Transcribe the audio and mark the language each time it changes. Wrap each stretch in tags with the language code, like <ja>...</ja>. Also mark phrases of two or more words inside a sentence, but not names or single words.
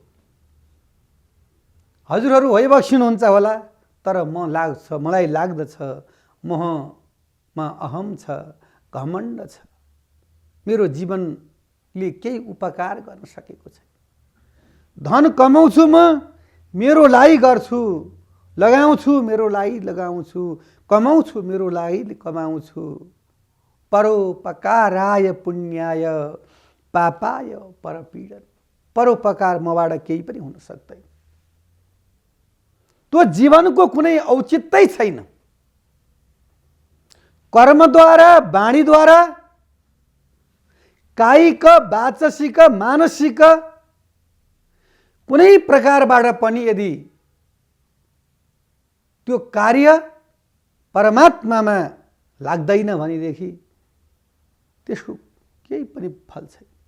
<ne>हजुरहरू भइबक्सिनुहुन्छ होला, तर मलाई लाग्दछ ममा अहम छ, घमण्ड छ। मेरो जीवनले केही उपकार गर्न सकेको छैन। धन कमाउँछु म, मेरो लागि गर्छु, लगाउँछु मेरो लागि लगाउँछु, कमाउँछु मेरो लागि कमाउँछु।</ne> <sa>परोपकाराय पुण्याय पापाय परपीडन।</sa> <ne>परोपकार मबाट केही पनि हुन सक्दैन। त्यो जीवनको कुनै औचित्य छैन। कर्मद्वारा, वाणीद्वारा, कायिक, वाचसिक, मानसिक कुनै प्रकारबाट पनि यदि त्यो कार्य परमात्मामा लाग्दैन भनेदेखि त्यसको केही पनि फल छैन।</ne>